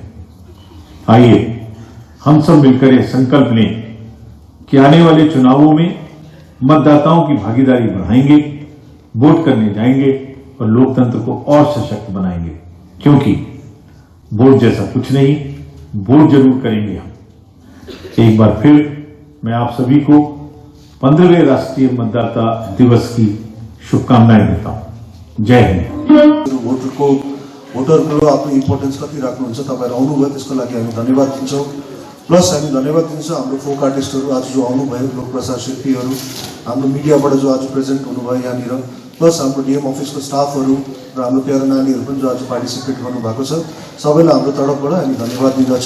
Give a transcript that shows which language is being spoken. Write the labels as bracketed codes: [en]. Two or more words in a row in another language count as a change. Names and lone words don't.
[hi] आइए हम सब मिलकर यह संकल्प लें कि आने वाले चुनावों में मतदाताओं की भागीदारी बढ़ाएंगे, वोट करने जाएंगे और लोकतंत्र को और सशक्त बनाएंगे, क्योंकि वोट जैसा कुछ नहीं, वोट जरूर करेंगे हम। एक बार फिर मैं आप सभी को 15वें राष्ट्रीय मतदाता दिवस की शुभकामनाएं देता हूं। जय हिंद। [ne] भोटरको आफ्नो इम्पोर्टेन्स कति राख्नुहुन्छ, तपाईँहरू आउनुभयो त्यसको लागि हामी धन्यवाद दिन्छौँ। प्लस हामी धन्यवाद दिन्छौँ हाम्रो [en] folk artists [ne] आज जो आउनुभयो, लोक प्रसार शिल्पीहरू, हाम्रो मिडियाबाट जो आज प्रेजेन्ट हुनुभयो यहाँनिर, प्लस हाम्रो [en] DM office staff [ne] र हाम्रो प्यारो नानीहरू पनि जो आज पार्टिसिपेट गर्नुभएको छ, सबैलाई हाम्रो तर्फबाट हामी धन्यवाद दिँदछौँ।